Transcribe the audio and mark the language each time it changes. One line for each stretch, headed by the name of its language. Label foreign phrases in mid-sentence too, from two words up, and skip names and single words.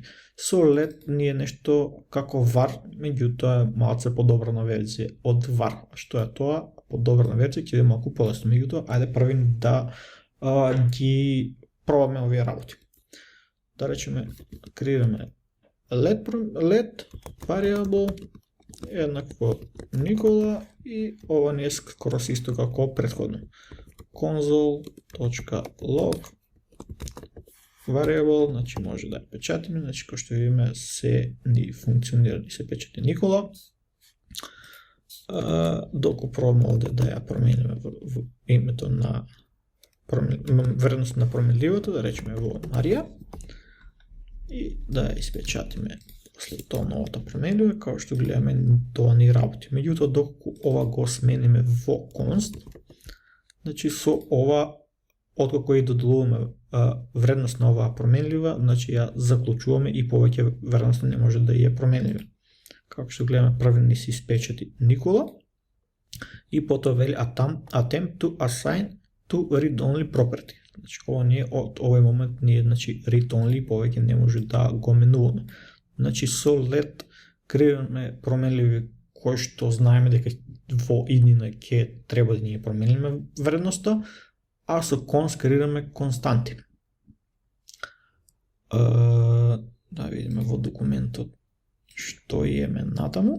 Macedonian: Со let ни е нешто како var, меѓутоа е малце подобрана верзија од var. Што е тоа? Подобрана верзија ќе биде малку полесно. Меѓутоа, ајде првим да ги пробаме овие работи. Да речеме, креираме
English: let variable
Macedonian: еднакво Никола и ова не е скоро исто како претходно.
English: console.log variable,
Macedonian: значи може да ја печатиме, значи кој што видиме се ни функционира и се печати Никола. Доколку пробаме овде да ја промениме во името на вредност на променливото, да речеме во Марија и да ја испечатиме после тоа новата променлива, како што гледаме тоа ни работи. Меѓутоа, доколку ова го смениме во const, значи со ова, откако и додолуваме вредност на оваа променлива, значи ја заклучуваме и повеќе вредност не може да ја промениме. Како што гледаме, први ни се испечати Никола и потоа вели
English: attempt to assign to read-only property.
Macedonian: Значи ова ние од овој момент ние значи read-only повеќе не може да го менуваме. Значи со let креираме променливи кои што знаеме дека во иднина ќе треба да ние промениме вредноста, а со const креираме константи. Да видиме во документот што имаме натаму.